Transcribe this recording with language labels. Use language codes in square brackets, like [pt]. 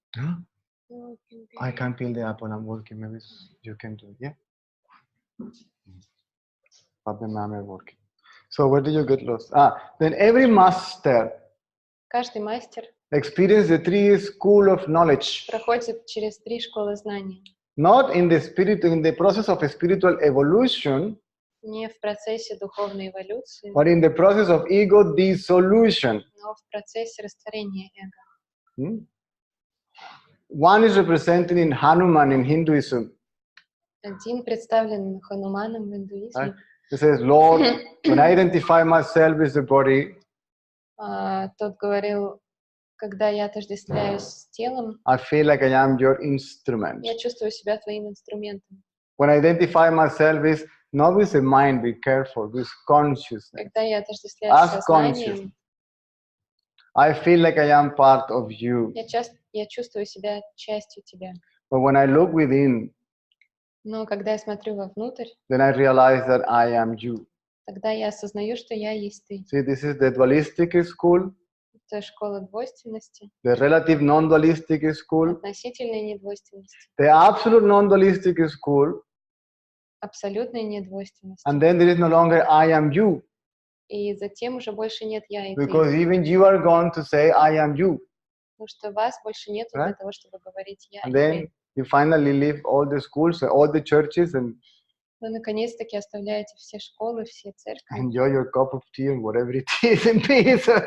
[en] Huh? He'll peel the I can't peel the apple. I'm working. Maybe you can do it. Yeah. Papi and Mom are working. So where did you get lost? Then every master [ru] Каждый мастер [en] experience the three school of knowledge. [ru] проходит через три школы знаний. [en] Not in the spirit, in the process of spiritual evolution, [ru] Не в процессе духовной эволюции, [en] but in the process of ego dissolution. [ru] но в процессе растворения эго. [en] One is represented in Hanuman in Hinduism. [ru] Один представлен Хануманом в индуизме. [en] Right? It says, Lord, when I identify myself with the body, [ru] Тот говорил, когда я отождествляюсь с телом, [en] I feel like I am your instrument. [ru] я чувствую себя твоим инструментом. [en] When I identify myself with, not with the mind, be careful, with consciousness. [ru] Когда я отождествляюсь с [en] As [ru] сознанием, [en] I feel like I am part of you. [ru] я чувствую себя частью тебя. [en] But when I look within, [ru] Но когда я смотрю вовнутрь, [en] then I realize that I am you. [ru] тогда я осознаю, что я есть ты. [en] See, this is the dualistic school, [ru] Это школа двойственности, [en] the relative non-dualistic school, [ru] относительной недвойственности, [en] the absolute non-dualistic school, [ru] абсолютной недвойственности. [en] and then there is no longer I am you, [ru] И затем уже больше нет я и ты. [en] because even you are going to say I am you. [ru] Потому что вас больше нет для [en] Right? [ru] того, чтобы говорить я [en] And [ru] и [en] then [ru] ты. [en] you finally leave all the schools, all the churches, and [ru] Вы наконец-таки оставляете все школы, все церкви. [en] enjoy your cup of tea and whatever it is in peace.